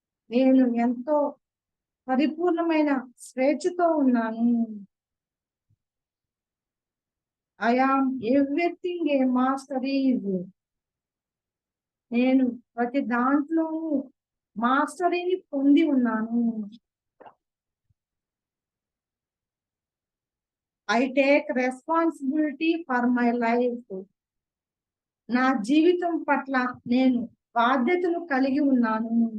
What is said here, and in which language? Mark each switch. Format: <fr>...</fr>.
<te>నేను ఎంతో పరిపూర్ణమైన స్వేచ్ఛతో ఉన్నాను.</te> <en>I am everything a master is.</en> <te>నేను ప్రతి దాంట్లోనూ మాస్టరీని పొంది ఉన్నాను.</te> <en>I take responsibility for my life.</en> <te>నా జీవితం పట్ల నేను బాధ్యతలు కలిగి ఉన్నాను.</te>